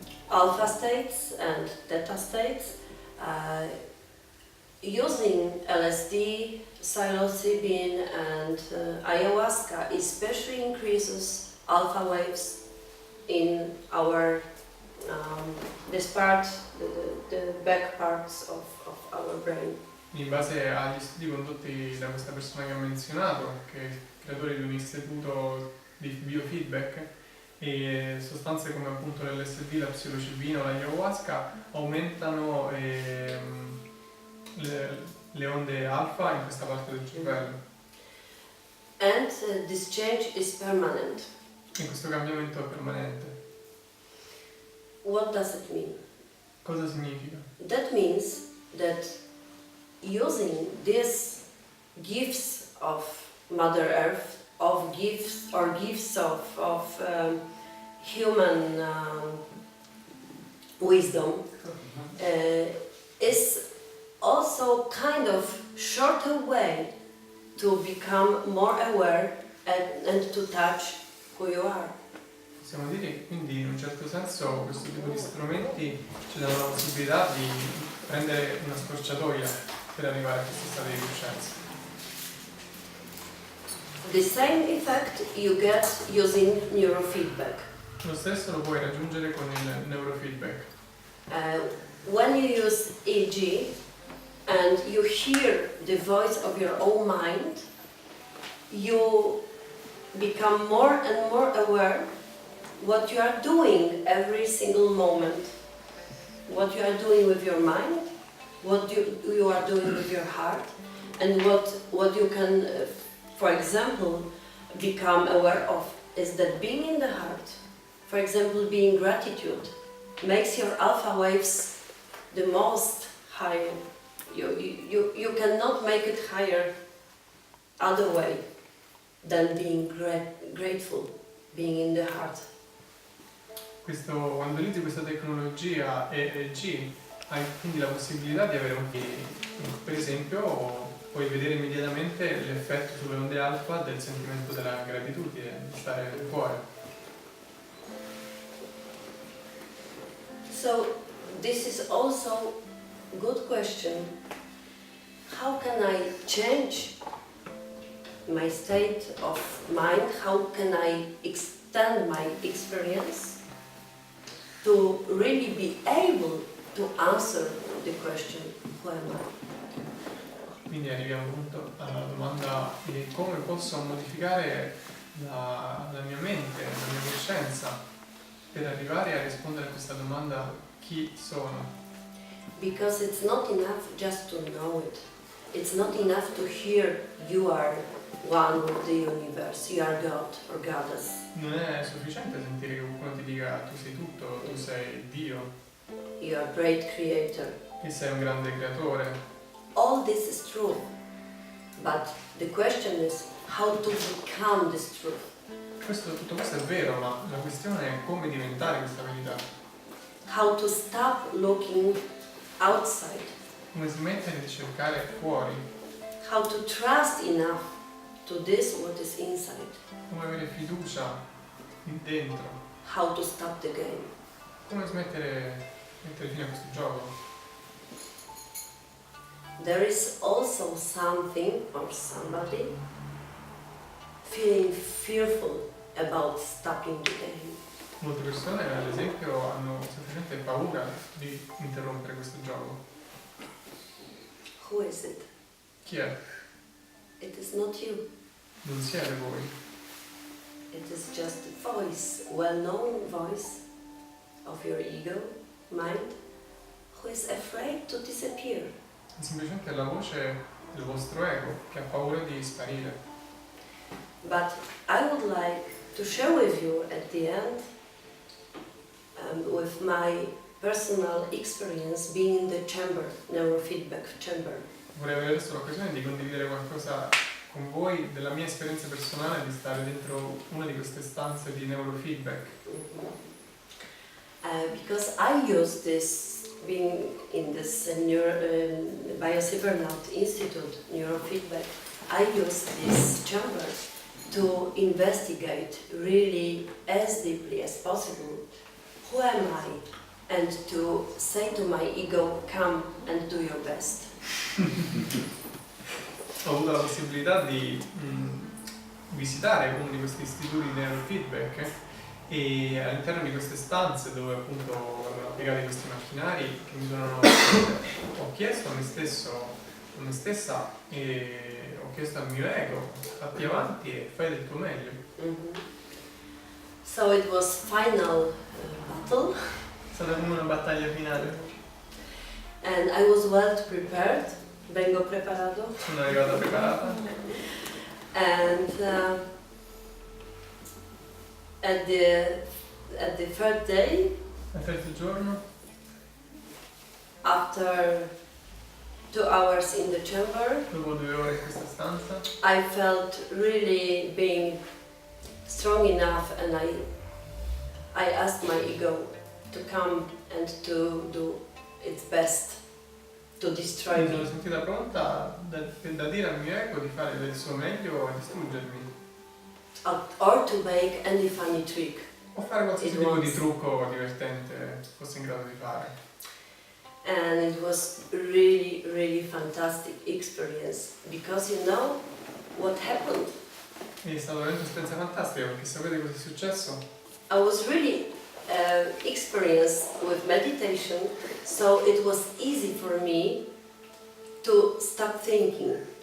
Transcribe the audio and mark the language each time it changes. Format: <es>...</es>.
<en>alpha states and theta states, using LSD, psilocybin and ayahuasca especially increases alpha waves in our this part, the back parts of our brain.</en> <it>In base agli studi condotti da questa persona che ho menzionato, che è il creatore di un istituto di biofeedback, e sostanze come appunto l'LSD, la psilocibina o l'ayahuasca aumentano le onde alfa in questa parte del cervello.</it> <en>And this change is permanent.</en> <it>E questo cambiamento è permanente.</it> <en>What does it mean?</en> <it>Cosa significa?</it> <en>That means that using these gifts of Mother Earth, of gifts of human wisdom, is also kind of shorter way to become more aware and to touch who you are.</en> <it>Possiamo dire che quindi in un certo senso questo tipo di strumenti ci danno la possibilità di prendere una scorciatoia per arrivare a questo stato di coscienza.</it> <en>The same effect you get using neurofeedback.</en> <it>Lo stesso lo puoi raggiungere con il neurofeedback.</it> <en>When you use EEG and you hear the voice of your own mind, you become more and more aware what you are doing every single moment, what you are doing with your mind, what you are doing with your heart, and what you can, for example, become aware of is that being in the heart, for example, being gratitude, makes your alpha waves the most high. You cannot make it higher other way than being grateful, being in the heart.</en> <it>Quando utilizzi questa tecnologia EEG hai quindi la possibilità di avere un feeling. Per esempio puoi vedere immediatamente l'effetto sulle onde alfa del sentimento della gratitudine, di stare nel cuore.</it> <en>So this is also a good question. How can I change my state of mind? How can I extend my experience to really be able to answer the question, who am I?</en> <it>Quindi arriviamo appunto alla domanda di come posso modificare la mia mente, la mia coscienza per arrivare a rispondere a questa domanda: chi sono?</it> <en>Because it's not enough just to know it. It's not enough to hear you are one with the universe, you are God or Goddess.</en> <it>Non è sufficiente sentire che qualcuno ti dica tu sei tutto, tu sei Dio,</it> <en>You are a great creator.</en> <it>che sei un grande creatore.</it> <en>All this is true. But the question is how to become this truth.</en> <it>Tutto questo è vero, ma la questione è come diventare questa verità.</it> <en>How to stop looking outside.</en> <it>Come smettere di cercare fuori.</it> <en>How to trust enough to this what is inside.</en> <it>Come avere fiducia dentro.</it> <en>How to stop the game.</en> <it>Come mettere fine a questo gioco.</it> <en>there is also something or somebody feeling fearful about stopping the game.</en> <it>Molte persone, ad esempio, hanno semplicemente paura di interrompere questo gioco.</it> <en>Who is it?</en> <it>Chi è?</it> <en>It is not you.</en> <it>Non siete voi.</it> <en>It is just a voice, well-known voice of your ego, mind, who is afraid to disappear.</en> <it>È semplicemente la voce del vostro ego che ha paura di sparire.</it> <en>But I would like to share with you at the end, with my personal experience being in the chamber, neurofeedback chamber.</en> <it>Vorrei avere adesso l'occasione di condividere qualcosa con voi della mia esperienza personale di stare dentro una di queste stanze di neurofeedback.</it> <en>Because I use this, being in this Biocybernaut Institute, neurofeedback, I use this chamber to investigate really as deeply as possible who am I, and to say to my ego, come and do your best.</en> <it>Ho avuto la possibilità di visitare uno di questi istituti di neurofeedback e all'interno di queste stanze dove appunto vengono applicati questi macchinari che mi sono ho chiesto a me stesso, a me stessa e ho chiesto al mio ego, fatti avanti e fai del tuo meglio.</it> <en>So it was final battle,</en> <it>È stata come una battaglia finale.</it> <en>and I was well prepared,</en> <es>vengo preparado,</es> <it>Sono arrivata preparata</it> <en>and at the third day,</en> <it>al terzo giorno,</it> <en>after 2 hours in the chamber,</en> <it>dopo 2 ore in questa stanza,</it> <en>I felt really being strong enough, and I asked my ego to come and to do its best to destroy</en> <it>mi sono</it> <en>me.</en> <it>sentita pronta da dire al mio ego di fare del suo meglio e distruggermi</it> <en>Or to make any funny trick.</en> <it>o fare qualsiasi</it> <en>It</en> <it>tipo</it> <en>was.</en> <it>di trucco divertente fosse in grado di fare.</it> <en>And it was really, really fantastic experience, because you know what happened?</en> <it>È stata veramente un'esperienza fantastica perché sapete cosa è successo?</it> <en>I was really experienced with meditation, so it was easy for me to stop thinking.</en>